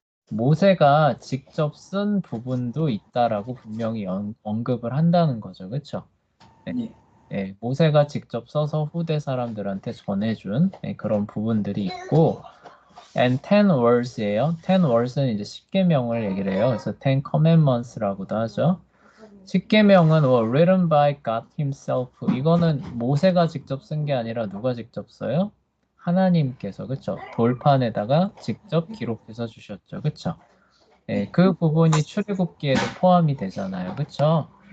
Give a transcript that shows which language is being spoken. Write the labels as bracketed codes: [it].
[ko] 모세가 직접 쓴 부분도 있다라고 분명히 언급을 한다는 거죠. 그쵸? 네. 모세가 직접 써서 후대 사람들한테 전해준 그런 부분들이 있고 [en] and 10 words [ko] 예요. 10 words는 이제 십계명을 얘기를 해요. 그래서 10 commandments라고도 하죠. 십계명은 [en] written by God himself. [ko] 이거는 모세가 직접 쓴 게 아니라 누가 직접 써요? 하나님께서 그쵸? 돌판에다가 직접 기록해서 주셨죠. 그쵸? 그 부분이 출애굽기에도 포함이 되잖아요. 그쵸?